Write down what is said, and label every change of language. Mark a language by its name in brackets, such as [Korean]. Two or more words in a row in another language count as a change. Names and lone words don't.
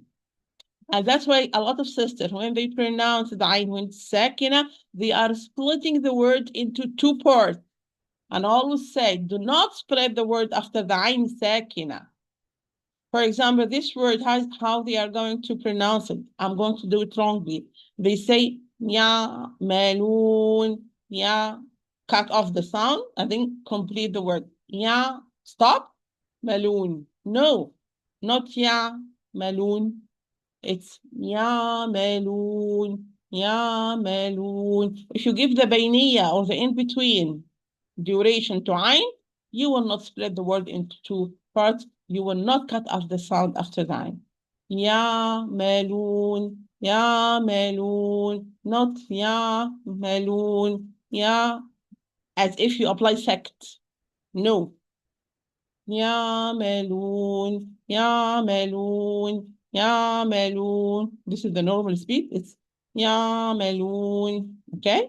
[English] And that's why a lot of sisters, when they pronounce the ayn when sakina, they are splitting the word into two parts. And always say, do not split the word after the ayn sakina. For example, this word, how they are going to pronounce it. I'm going to do it wrongly. They say, ya, melun, ya, cut off the sound, and then complete the word. Ya, stop, melun. No, not ya, melun. [Arabic] It's يعملون يعملون. [English] If you give the بينية or the in-between duration to ayn, you will not split the word into two parts. You will not cut off the sound after the ayn. [Arabic] يعملون يعملون [English] not يعملون as if you apply sect. No. [Arabic] يعملون يعملون يعملون. [English] This is the normal speed. It's يعملون. Okay.